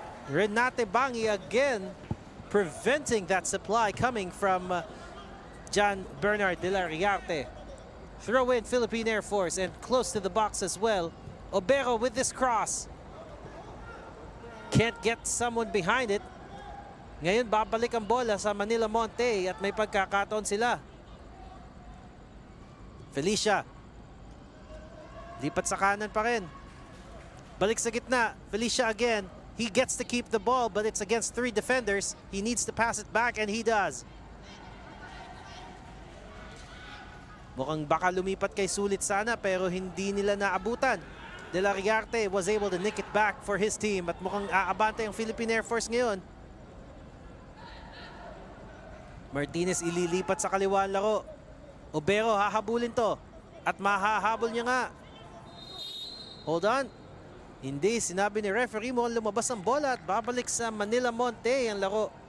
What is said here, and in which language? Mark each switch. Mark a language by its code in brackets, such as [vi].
[en] Renate Bangi again preventing that supply coming from John Bernard De La Riarte. Throw in Philippine Air Force and close to the box as well. Obero with this cross. Can't get someone behind it. [tl] Ngayon babalik ang bola sa Manila Montet at may pagkakataon sila. Felicia. Lipat sa kanan pa rin. Balik sa gitna. Felicia [en] again. He gets to keep the ball but it's against 3 defenders. He needs to pass it back and he does. [tl] Mukhang baka lumipat kay Sulit sana pero hindi nila naabutan. [en] De La Riarte was able to nick it back for his team [tl] at mukhang aabante ang Philippine Air Force ngayon. Martinez ililipat sa kaliwa ang laro. Obero hahabulin to at mahahabol niya nga. [en] Hold on. [tl] Hindi, sinabi ni referee mo lumabas ang bola at babalik sa Manila Montet ang laro.